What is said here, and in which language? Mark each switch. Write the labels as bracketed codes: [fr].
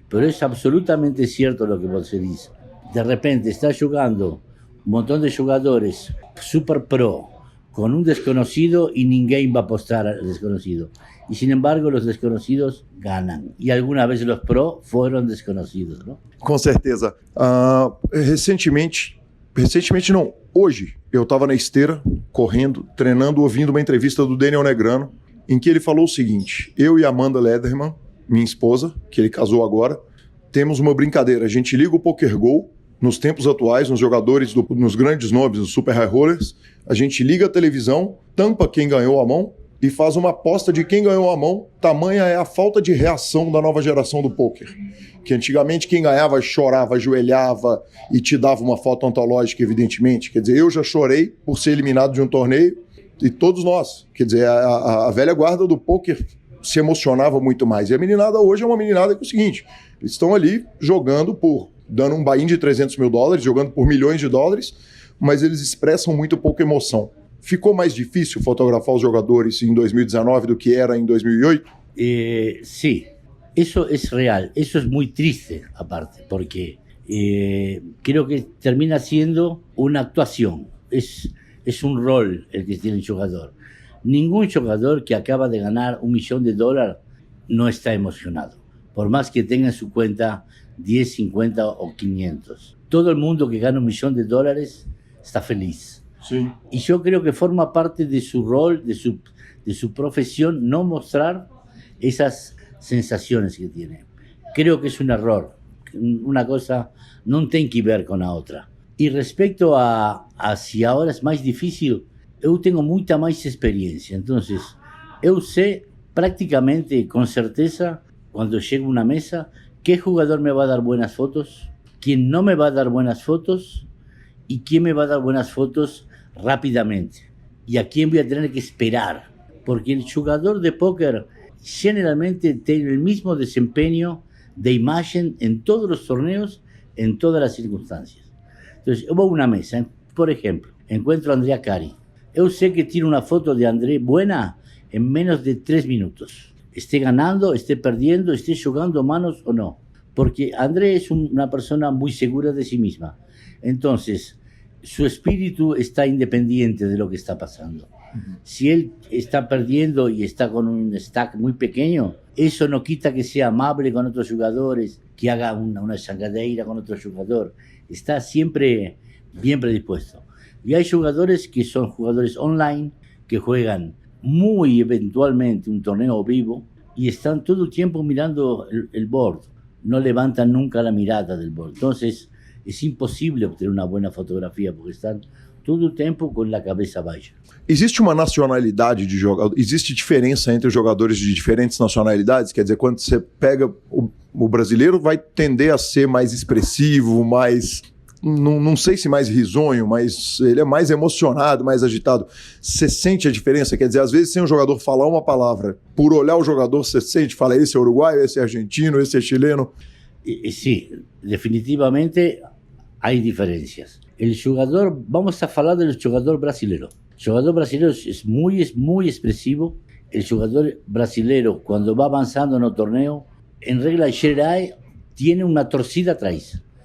[es] Pero es absolutamente cierto lo que vos dices. De repente está jugando un montón de jugadores super pro con un desconocido y ninguém va a apostar al desconocido. Y sin embargo, los desconocidos ganan. Y alguna vez los pro fueron desconocidos, ¿no? [pt] Com certeza. Recentemente não, hoje, eu estava na esteira, correndo, treinando, ouvindo uma entrevista do Daniel Negreanu, em que ele falou o seguinte: eu e Amanda Lederman, minha esposa, que ele casou agora, temos uma brincadeira. A gente liga o PokerGo, nos tempos atuais, nos jogadores, nos grandes nomes, nos super high rollers, a gente liga a televisão, tampa quem ganhou a mão e faz uma aposta de quem ganhou a mão. Tamanha é a falta de reação da nova geração do poker. Que antigamente quem ganhava chorava, ajoelhava e te dava uma foto antológica, evidentemente. Quer dizer, eu já chorei por ser eliminado de um torneio, e todos nós. Quer dizer, a velha guarda do poker se emocionava muito mais. E a meninada hoje é uma meninada que é o seguinte: eles estão ali jogando dando um buy-in de $300 mil, jogando por milhões de dólares, mas eles expressam muito pouca emoção. Ficou mais difícil fotografar os jogadores em 2019 do que era em 2008? [es] Sí, eso es real. Eso es muy triste, aparte, porque creo que termina siendo una actuación. Es un rol el que tiene el jugador. Ningún jugador que acaba de ganar $1 millón no está emocionado, por más que tenga en su cuenta 10, 50 o 500. Todo el mundo que gana $1 millón está feliz. Sí. Y yo creo que forma parte de su rol, de su profesión, no mostrar esas sensaciones que tiene. Creo que es un error. Una cosa no tiene que ver con la otra. [pt] E respecto a se agora é mais difícil, eu tenho muita mais experiência. Então, eu sei praticamente, com certeza, quando chego a uma mesa, que jogador me vai dar [es] buenas fotos, [pt] quem não me vai dar buenas fotos e quem me vai dar buenas fotos rapidamente. E a quem vou ter que esperar. Porque o jogador de póquer generalmente tem o mesmo desempenho de imagem em todos os torneos, em todas as circunstâncias. Então, eu vou a uma mesa, por exemplo, encontro a Andrea Cari. Eu sei que tiro uma foto de André [es] buena [pt] em menos de 3 minutos. [es] Esté ganando, esté perdiendo, esté jugando manos o no. Porque André es una persona muy segura de sí misma. Entonces, su espíritu está independiente de lo que está pasando. Si él está perdiendo y está con un stack muy pequeño, eso no quita que sea amable con otros jugadores, que haga una changadeira con otro jugador. Está siempre bien predispuesto. Y hay jugadores que son jugadores online, que juegan muy eventualmente un torneo vivo y están todo el tiempo mirando el board. No levantan nunca la mirada del board. Entonces, es imposible obtener una buena fotografía porque están todo el tiempo con la cabeza baixa. [pt] Existe uma nacionalidade de jogador? Existe diferença entre jogadores de diferentes nacionalidades? Quer dizer, quando você pega o brasileiro, vai tender a ser mais expressivo, mais... Não sei se mais risonho, mas ele é mais emocionado, mais agitado. Você sente a diferença? Quer dizer, às vezes sem o jogador falar uma palavra, por olhar o jogador, você sente, fala, esse é uruguaio, esse é argentino, esse é chileno. [es] Sí, definitivamente hay diferencias. El jugador, vamos a hablar del jugador brasileño. El jugador brasileño es muy expresivo. El jugador brasileño, cuando va avanzando en el torneo, en regla general, tiene una torcida atrás.